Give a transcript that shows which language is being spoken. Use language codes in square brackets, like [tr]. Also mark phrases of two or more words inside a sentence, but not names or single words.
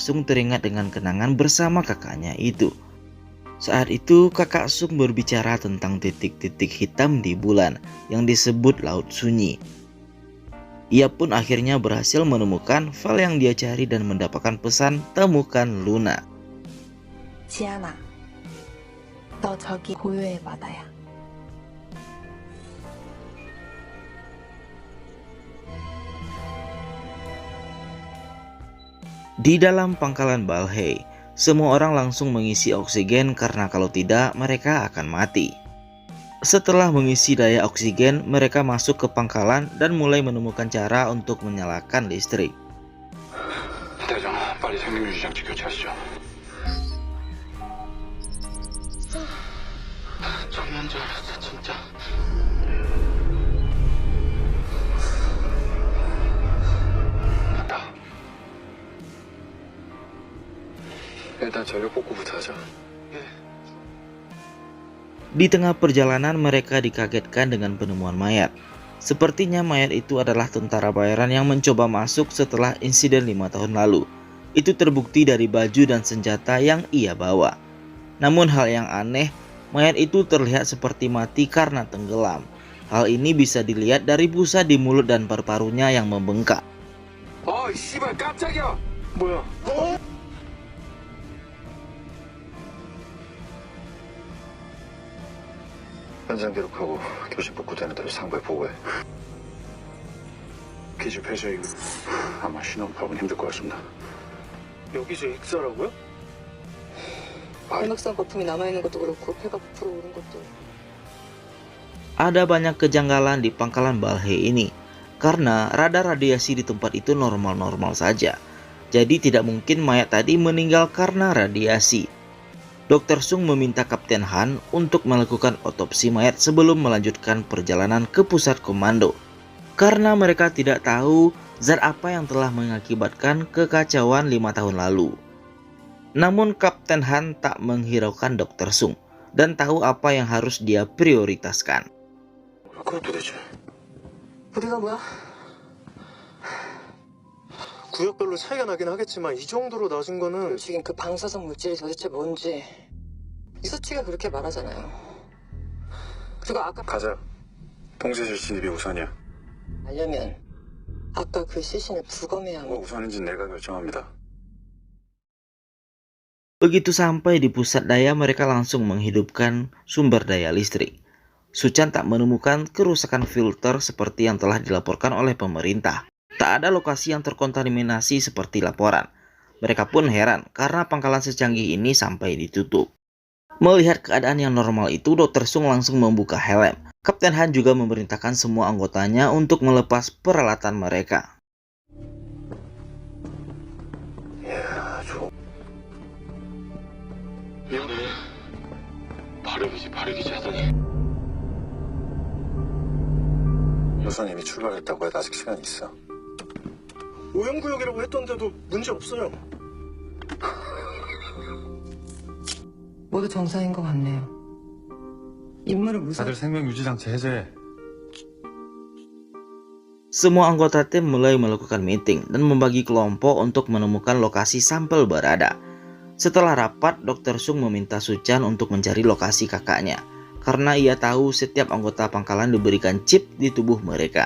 [id] Sung teringat dengan kenangan bersama kakaknya itu. Saat itu kakak Sung berbicara tentang titik-titik hitam di bulan yang disebut Laut Sunyi. Ia pun akhirnya berhasil menemukan file yang dia cari dan mendapatkan pesan temukan Luna. [ko] 지안아, 너 저기 고요의 바다야. [id] Di dalam pangkalan Balhae, semua orang langsung mengisi oksigen karena kalau tidak mereka akan mati. Setelah mengisi daya oksigen, mereka masuk ke pangkalan dan mulai menemukan cara untuk menyalakan listrik. [ko] 대장, 빨리 생명유지 장치 교체하시죠. 장난 줄 알았어, 진짜. 됐다. 일단 전력 복구부터 하자. [id] Di tengah perjalanan mereka dikagetkan dengan penemuan mayat. Sepertinya mayat itu adalah tentara bayaran yang mencoba masuk setelah insiden 5 tahun lalu. Itu terbukti dari baju dan senjata yang ia bawa. Namun hal yang aneh, mayat itu terlihat seperti mati karena tenggelam. Hal ini bisa dilihat dari busa di mulut dan paru-parunya yang membengkak. [ko] 어이, 씨발, 깜짝이야! 뭐야? 현장 기록하고 교시 복구되는 대로 상부에 보고해. 기지 폐쇄 이후 아마 신원 파악은 힘들 것 같습니다. 여기서 익사라고요? 변박성 거품이 남아있는 것도 그렇고 폐가 부풀어 오른 것도. [id] Ada banyak kejanggalan di pangkalan Balhae ini karena radar radiasi di tempat itu normal-normal saja. Jadi tidak mungkin mayat tadi meninggal karena radiasi. Dr. Sung meminta Kapten Han untuk melakukan otopsi mayat sebelum melanjutkan perjalanan ke pusat komando. karena mereka tidak tahu zat apa yang telah mengakibatkan kekacauan 5 tahun lalu. Namun Kapten Han tak menghiraukan Dr. Sung dan tahu apa yang harus dia prioritaskan. [ko] 그건 도대체 우리가 뭐야? 구역별로 차이가 나긴 하겠지만 이 정도로 낮은 거는 지금 그 방사성 물질이 도대체 뭔지 이 수치가 그렇게 말하잖아요. 그리고 아까 가자. 통제실 진입이 우선이야. 알려면 아까 그 시신을 부검해야 하고 우선인지 내가 결정합니다. [id] Begitu sampai di pusat daya, mereka langsung menghidupkan sumber daya listrik. Suchan tak menemukan kerusakan filter seperti yang telah dilaporkan oleh pemerintah. Tak ada lokasi yang terkontaminasi seperti laporan. Mereka pun heran karena pangkalan secanggih ini sampai ditutup. Melihat keadaan yang normal itu, Dr. Sung langsung membuka helm. Kapten Han juga memerintahkan semua anggotanya untuk melepas peralatan mereka. [ko] 발육이지 하더니 여사님이 출발했다고 해도 아직 시간이 있어. 오염구역이라고 했던데도 문제 없어요. 모두 정상인 것 같네요. 임무를 다들 생명 유지 장치 해제해. [id] Semua anggota tim mulai melakukan meeting dan membagi kelompok untuk menemukan lokasi sampel berada. Setelah rapat, Dr. Sung meminta Suchan untuk mencari lokasi kakaknya, karena ia tahu setiap anggota pangkalan diberikan chip di tubuh mereka.